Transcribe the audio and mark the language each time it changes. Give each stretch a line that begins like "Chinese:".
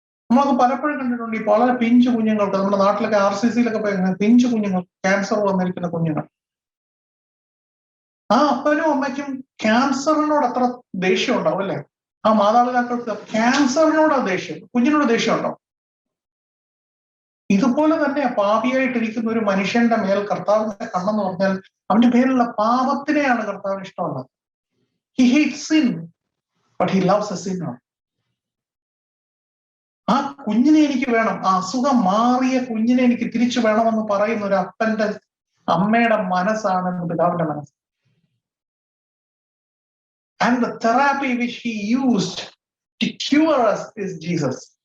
Malayalam: നമ്മളൊക്കെ പലപ്പോഴും കണ്ടിട്ടുണ്ട് ഈ വളരെ പിഞ്ചു കുഞ്ഞുങ്ങൾക്ക്, നമ്മുടെ നാട്ടിലൊക്കെ RCCയിലൊക്കെ പോയി പിഞ്ചു കുഞ്ഞുങ്ങൾ, ക്യാൻസർ വന്നിരിക്കുന്ന കുഞ്ഞുങ്ങൾ, ആ അപ്പനും അമ്മയ്ക്കും ക്യാൻസറിനോട് അത്ര ദേഷ്യം ഉണ്ടാവും അല്ലെ. ആ മാതാപിതാക്കൾക്ക് ക്യാൻസറിനോട് ദേഷ്യം, കുഞ്ഞിനോട് ദേഷ്യമുണ്ടോ? ഇതുപോലെ തന്നെ പാപിയായിട്ടിരിക്കുന്ന ഒരു മനുഷ്യന്റെ മേൽ കർത്താവിന്റെ കണ്ണെന്ന് പറഞ്ഞാൽ അവന്റെ പേരിലുള്ള പാപത്തിനെയാണ് കർത്താവിന് ഇഷ്ടമുള്ളത്.
English: He hates sin, but he loves a sinner.
Malayalam: ആ കുഞ്ഞിനെ എനിക്ക് വേണം, ആ അസുഖം മാറിയ കുഞ്ഞിനെ എനിക്ക് തിരിച്ചു വേണമെന്ന് പറയുന്ന ഒരു അപ്പന്റെ അമ്മയുടെ മനസ്സാണ് പിതാവിന്റെ മനസ്സ്.
English: And the therapy which he used to cure us is Jesus.